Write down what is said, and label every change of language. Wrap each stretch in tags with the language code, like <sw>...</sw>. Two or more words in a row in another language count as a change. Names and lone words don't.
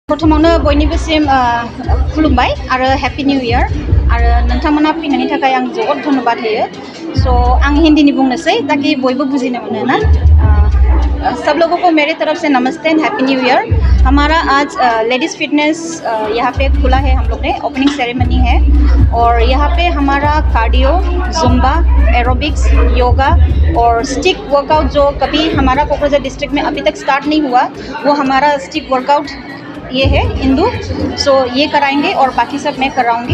<brx>प्रथमावनो बयनिबोसिम खुलुमबाय आरो</brx> <en>happy new year</en> <brx>आरो नोंथांमोना फैनायनि थाखाय आं जोबोद धन्यबाद होयो स' आं हिन्दीनि बुंनोसै ताकि बयबो बुजिनो मोनो ना</brx> <hi>सब लोगों को मेरे तरफ से नमस्ते</hi> <en>and happy new year.</en> <hi>हमारा आज</hi> <en>ladies fitness</en> <hi>यहाँ पे खुला है, हम लोग ने</hi> <en>opening ceremony</en> <hi>है और यहाँ पे हमारा कार्डियो, जुम्बा, एरोबिक्स, योगा और</hi> <en>stick workout</en> <hi>जो कभी हमारा कोकराझार डिस्ट्रिक्ट में अभी तक स्टार्ट नहीं हुआ वो हमारा</hi> <en>stick workout</en> <hi>ये है इंदू, सो ये कराएंगे और बाकी सब मैं कराऊंगी।</hi>